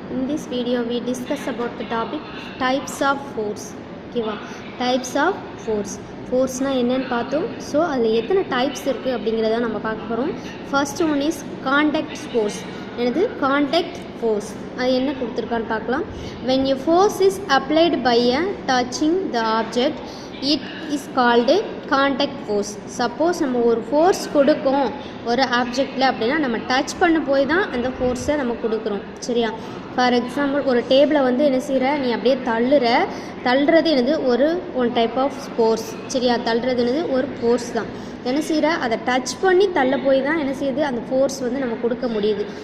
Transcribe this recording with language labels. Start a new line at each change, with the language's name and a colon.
English: In this video we discuss about the topic types of force.
Tamil: ஓகேவா, types of ஃபோர்ஸ்னால் என்னென்னு பார்த்தோம். So அதில் எத்தனை டைப்ஸ் இருக்குது அப்படிங்கிறத நம்ம பார்க்க போகிறோம்.
English: First one is contact force.
Tamil: எனது கான்டாக்ட் ஃபோர்ஸ் அது என்ன கொடுத்துருக்கான்னு பார்க்கலாம்.
English: when a force is applied by a touching the object it is called contact force.
Tamil: Suppose நம்ம ஒரு ஃபோர்ஸ் கொடுக்கும் ஒரு ஆப்ஜெக்டில் அப்படின்னா நம்ம டச் பண்ண போய் தான் அந்த ஃபோர்ஸை நம்ம கொடுக்குறோம். சரியா, ஃபார் எக்ஸாம்பிள் ஒரு டேபிளை வந்து என்ன செய்கிற, நீ அப்படியே தள்ளுறது என்னது
English: One type of force.
Tamil: சரியா, தள்ளுறது என்னது ஒரு ஃபோர்ஸ் தான். என்ன செய்கிற, அதை டச் பண்ணி தள்ள போய் தான் என்ன செய்யுது அந்த ஃபோர்ஸ் வந்து நம்ம கொடுக்க முடியுது.